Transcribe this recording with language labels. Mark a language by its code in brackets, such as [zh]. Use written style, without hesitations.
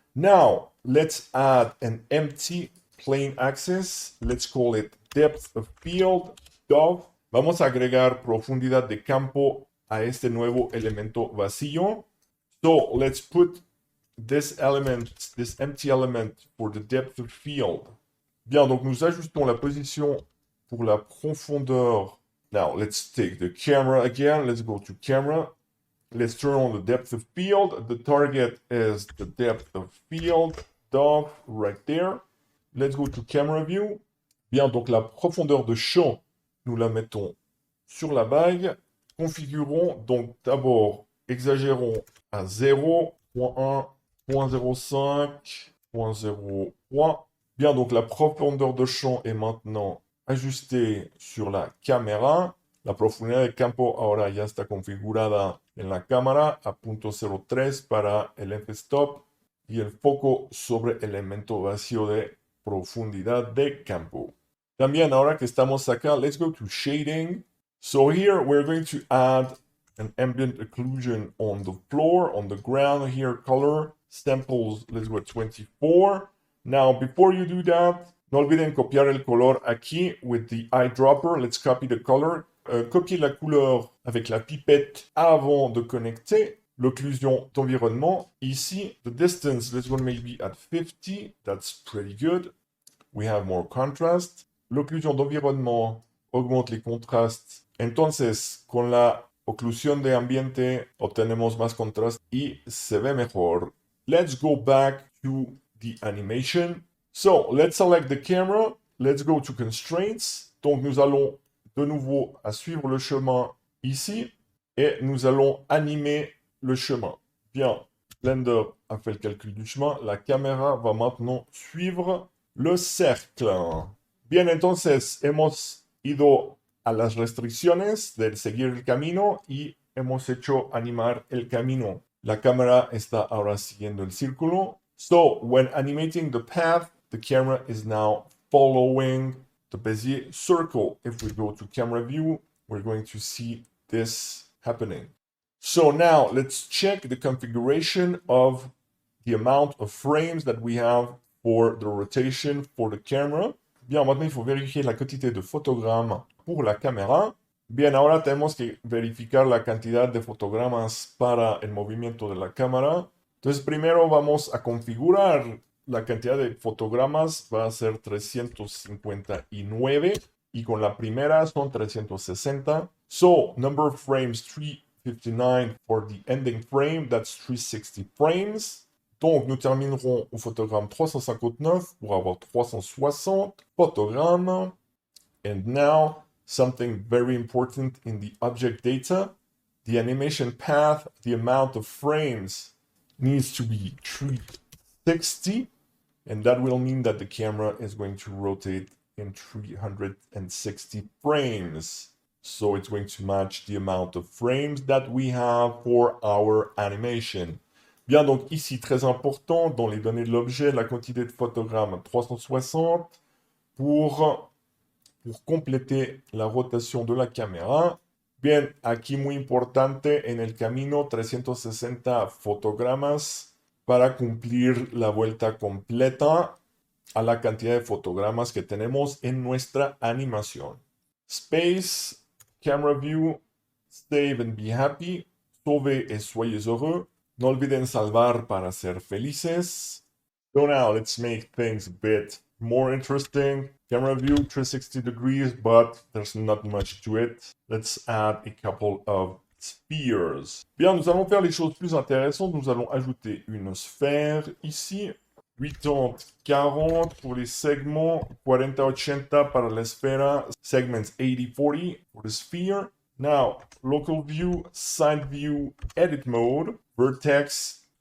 [en] Now, let's add an empty plane axis. Let's call it depth of field, dov. [es] Vamos a agregar profundidad de campo a este nuevo elemento vacío. [en] So let's put this element, this empty element for the depth of field. [fr] Bien, donc nous ajustons la position pour la profondeur. [en] Now let's take the camera again. Let's go to camera. Let's turn on the depth of field. The target is the depth of field, dov, right there. Let's go to camera view. [fr] Bien, donc la profondeur de champ, nous la mettons sur la bague. Configurons donc d'abord, exagérons à 0, 0.1, 0.05, 0.03. Bien, donc la profondeur de champ est maintenant ajustée sur la caméra. [es] La profundidad de campo ahora ya está configurada en la cámara a 0.03 para el f-stop y el foco sobre el elemento vacío de profundidad de campo. También ahora que estamos acá, [en] let's go to shading. So here we're going to add an ambient occlusion on the floor, on the ground here, color, samples, let's go at 24. Now, before you do that, [es] no olviden copiar el color aquí [en] with the eyedropper. Let's copy the color. [fr] Copier la couleur avec la pipette avant de connecter. L'occlusion d'environnement, ici. [en] The distance, let's go maybe at 50. That's pretty good. We have more contrast. [fr] L'occlusion d'environnement augmente les contrastes. [es] Entonces, con la oclusión de ambiente obtenemos más contraste y se ve mejor. [en] Let's go back to the animation. So, let's select the camera. Let's go to constraints. [fr] Donc, nous allons de nouveau à suivre le chemin ici. Et nous allons animer le chemin. Bien, Blender a fait le calcul du chemin. La caméra va maintenant suivre le cercle. [es] Bien, entonces hemos ido a las restricciones de seguir el camino y hemos hecho animar el camino. La cámara está ahora siguiendo el círculo. [en] So, when animating the path, the camera is now following the Bézier circle. If we go to camera view, we're going to see this happening. So now let's check the configuration of the amount of frames that we have for the rotation for the camera. [fr] Bien, maintenant il faut vérifier la quantité de photogrammes pour la caméra. [es] Bien, ahora tenemos que verificar la cantidad de fotogramas para el movimiento de la cámara. Entonces, primero vamos a configurar la cantidad de fotogramas. Va a ser 359 y con la primera son 360. [en] So, number of frames 359 for the ending frame, that's 360 frames. [fr] Donc, nous terminerons au photogramme 359 pour avoir 360 photogrammes. [en] And now, something very important in the object data, the animation path, the amount of frames needs to be 360, and that will mean that the camera is going to rotate in 360 frames. So it's going to match the amount of frames that we have for our animation. [fr] Bien, donc ici, très important, dans les données de l'objet, la quantité de photogrammes 360 pour completer la rotation de la cámara. [es] Bien, aquí muy importante, en el camino 360 fotogramas para cumplir la vuelta completa a la cantidad de fotogramas que tenemos en nuestra animación. [en] Space, camera view, save and be happy, [fr] sauve et soyez heureux. [es] No olviden salvar para ser felices. [en] So now let's make things a bit more interesting. Camera view 360 degrees, but there's not much to it. Let's add a couple of spheres. [fr] Bien, nous allons faire les choses plus intéressantes. Nous allons ajouter une sphère ici. [en] 80-40 [fr] pour les segments, [en] 40-80 [es] para la esfera, [en] segments 80-40 for the sphere. Now, local view, side view, edit mode, vertex.